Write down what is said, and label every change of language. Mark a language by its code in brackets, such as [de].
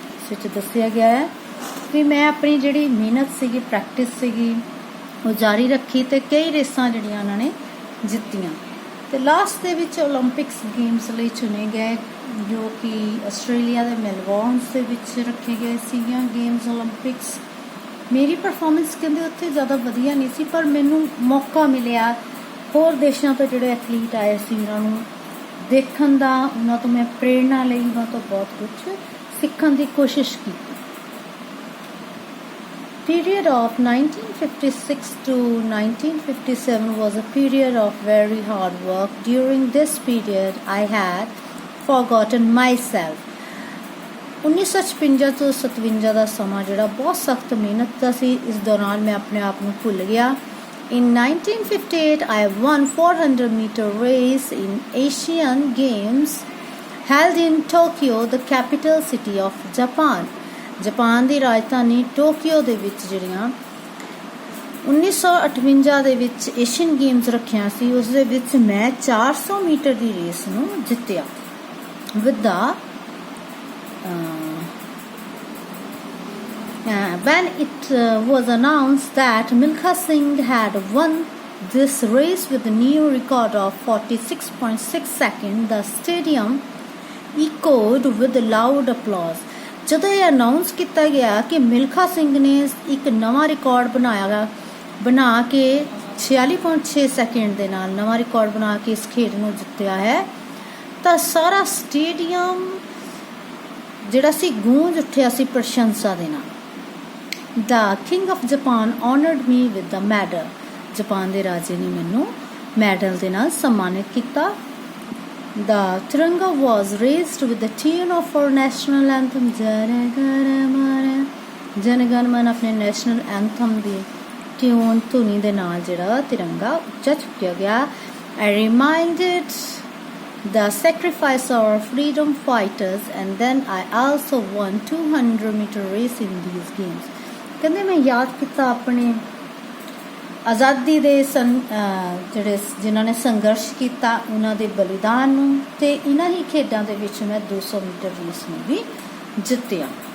[pa] ਵਿੱਚ ਦੱਸਿਆ ਗਿਆ ਹੈ ਵੀ ਮੈਂ ਆਪਣੀ ਜਿਹੜੀ ਮਿਹਨਤ ਸੀਗੀ, ਪ੍ਰੈਕਟਿਸ ਸੀਗੀ, ਉਹ ਜਾਰੀ ਰੱਖੀ ਅਤੇ ਕਈ ਰੇਸਾਂ ਜਿਹੜੀਆਂ ਉਹਨਾਂ ਨੇ ਜਿੱਤੀਆਂ ਅਤੇ ਲਾਸਟ ਦੇ ਵਿੱਚ ਓਲੰਪਿਕਸ ਗੇਮਸ ਲਈ ਚੁਣੇ ਗਏ, ਜੋ ਕਿ ਆਸਟ੍ਰੇਲੀਆ ਦੇ ਮੈਲਬੌਰਨ ਦੇ ਵਿੱਚ ਰੱਖੇ ਗਏ ਸੀਗੀਆਂ ਗੇਮਸ ਓਲੰਪਿਕਸ। ਮੇਰੀ ਪਰਫੋਰਮੈਂਸ ਕਹਿੰਦੇ ਉੱਥੇ ਜ਼ਿਆਦਾ ਵਧੀਆ ਨਹੀਂ ਸੀ, ਪਰ ਮੈਨੂੰ ਮੌਕਾ ਮਿਲਿਆ ਹੋਰ ਦੇਸ਼ਾਂ ਤੋਂ ਜਿਹੜੇ ਐਥਲੀਟ ਆਏ ਸੀ ਉਹਨਾਂ ਨੂੰ ਦੇਖਣ ਦਾ, ਉਹਨਾਂ ਤੋਂ ਮੈਂ ਪ੍ਰੇਰਨਾ ਲਈ, ਉਹਨਾਂ ਤੋਂ ਬਹੁਤ ਕੁਛ ਸਿੱਖਣ ਦੀ ਕੋਸ਼ਿਸ਼ ਕੀਤੀ। [en] Period of 1956 to 1957 was a period of very hard work. During this period, I had forgotten myself. [pa] 1956 ਤੋਂ 57 ਦਾ ਸਮਾਂ ਜਿਹੜਾ ਬਹੁਤ ਸਖਤ ਮਿਹਨਤ ਦਾ ਸੀ, ਇਸ ਦੌਰਾਨ ਮੈਂ ਆਪਣੇ ਆਪ ਨੂੰ ਭੁੱਲ ਗਿਆ। [en] In 1958, I won 400-meter race in Asian Games held in Tokyo, the capital city of Japan. [pa] Japan ਦੀ Rajdhani Tokyo ਦੇ ਵਿੱਚ ਜਿਹੜੀਆਂ 1958 ਦੇ ਵਿੱਚ ਏਸ਼ੀਅਨ ਗੇਮਸ ਰੱਖੀਆਂ ਸੀ, ਉਸ ਦੇ ਵਿੱਚ ਮੈਂ 400 ਮੀਟਰ ਦੀ ਰੇਸ ਨੂੰ ਜਿੱਤਿਆ। [en] With the when it was announced that Milkha Singh had won this race with a new record of 46.6 seconds, the stadium echoed with loud applause. [pa] ਜਦੋਂ ਇਹ ਅਨਾਊਂਸ ਕੀਤਾ ਗਿਆ ਕਿ ਮਿਲਖਾ ਸਿੰਘ ਨੇ ਇੱਕ ਨਵਾਂ ਰਿਕਾਰਡ ਬਣਾ ਕੇ 46.6 ਸੈਕਿੰਡ ਦੇ ਨਾਲ ਨਵਾਂ ਰਿਕਾਰਡ ਬਣਾ ਕੇ ਇਸ ਖੇਡ ਨੂੰ ਜਿੱਤਿਆ ਹੈ, ਤਾਂ ਸਾਰਾ ਸਟੇਡੀਅਮ ਜਿਹੜਾ ਸੀ ਗੂੰਜ ਉੱਠਿਆ ਸੀ ਪ੍ਰਸ਼ੰਸਾ ਦੇ ਨਾਲ। [en] The King of Japan honored me with the medal. [pa] Japan ਦੇ ਰਾਜੇ ਨੇ ਮੈਨੂੰ ਮੈਡਲ ਦੇ ਨਾਲ ਸਨਮਾਨਿਤ ਕੀਤਾ। [en] The Tiranga was raised with the tune of our national anthem, Jana Gana Mana, [pa] ਆਪਣੇ ਨੈਸ਼ਨਲ ਐਂਥਮ ਦੀ ਟਿਊਨ ਧੁਨੀ ਦੇ ਨਾਲ ਜਿਹੜਾ ਤਿਰੰਗਾ ਉੱਚਾ ਚੁੱਕਿਆ ਗਿਆ। [en] I reminded the sacrifice of our freedom fighters, and then I also won 200-meter race in these games. [pa] ਕਹਿੰਦੇ ਮੈਂ ਯਾਦ ਕੀਤਾ ਆਪਣੇ ਆਜ਼ਾਦੀ ਦੇ ਜਿਹੜੇ ਜਿਨ੍ਹਾਂ ਨੇ ਸੰਘਰਸ਼ ਕੀਤਾ ਉਹਨਾਂ ਦੇ ਬਲੀਦਾਨ ਨੂੰ, ਅਤੇ ਇਹਨਾਂ ਹੀ ਖੇਡਾਂ ਦੇ ਵਿੱਚ ਮੈਂ 200 ਮੀਟਰ ਰੇਸ ਨੂੰ ਵੀ ਜਿੱਤਿਆ।